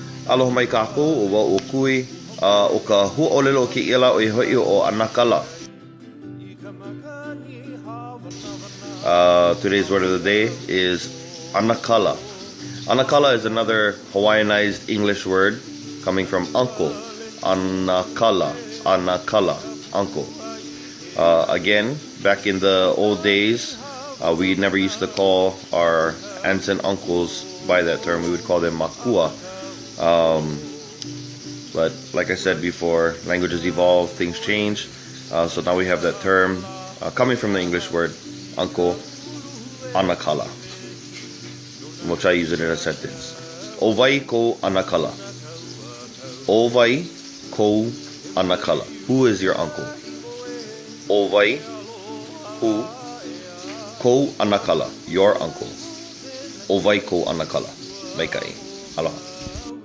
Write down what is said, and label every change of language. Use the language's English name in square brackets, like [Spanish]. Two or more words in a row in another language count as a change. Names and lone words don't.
[Hawaiian] Aloha mai kākou, o wau o kui, o ka ʻōlelo ke ila o i hoi o ʻanakala. [English] Today's word of the day is ʻanakala. ʻAnakala is another Hawaiianized English word coming from uncle. ʻAnakala, uncle. Again, back in the old days, we never used to call our aunts and uncles by that term. We would call them makua. But like I said before, languages evolve, things change. So now we have that term coming from the English word uncle, ʻanakala. We'll try to use it in a sentence. [Hawaiian] Owai ko ʻanakala. Owai ko ʻanakala. [English] Who is your uncle? Owai, who, [Hawaiian] ko ʻanakala, [English] your uncle. [Hawaiian] Owai ko ʻanakala. Maikai. Aloha.